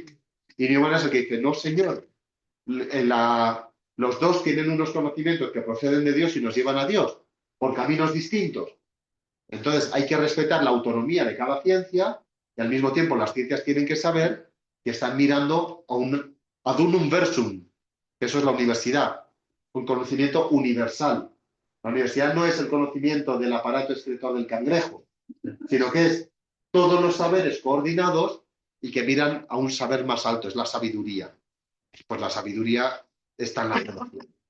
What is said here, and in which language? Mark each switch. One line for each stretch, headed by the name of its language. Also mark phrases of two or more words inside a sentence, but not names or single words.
Spanish: Y Newman es el que dice, no, señor, los dos tienen unos conocimientos que proceden de Dios y nos llevan a Dios por caminos distintos. Entonces hay que respetar la autonomía de cada ciencia y al mismo tiempo las ciencias tienen que saber que están mirando a un
Latin: ad unum versum,
Spanish: que eso es la universidad, un conocimiento universal. La universidad no es el conocimiento del aparato excretor del cangrejo, sino que es todos los saberes coordinados y que miran a un saber más alto, es la sabiduría. Pues la sabiduría está en la teología.